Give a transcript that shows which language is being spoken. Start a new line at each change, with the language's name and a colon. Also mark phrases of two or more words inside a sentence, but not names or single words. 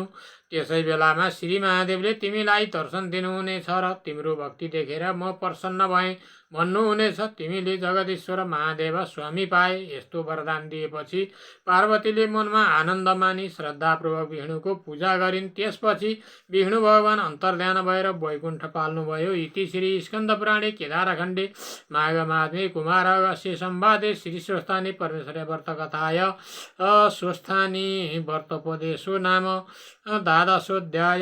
Nepali: त्यसै बेलामा श्री महादेवले तिमीलाई दर्शन दिनुहुनेछ र तिम्रो भक्ति देखेर म प्रसन्न भएँ भन्नुहुनेछ। तिमीले जगदीश्वर महादेव स्वामी पाए। यस्तो वरदान दिएपछि पार्वतीले मनमा आनन्द मानी श्रद्धापूर्वक विष्णुको पूजा गरिन्। त्यसपछि विष्णु भगवान अन्तर्ध्यान भएर वैकुण्ठ पाल्नुभयो।
Sanskrit: इति श्री स्कन्द पुराणे केदारखण्डे माघ माधे कुमार अगस्त्य संवादे श्री स्वस्थानी परमेश्वर व्रत कथाय स्वस्थानी व्रतोपदेशो नाम द्वादशोऽध्याय।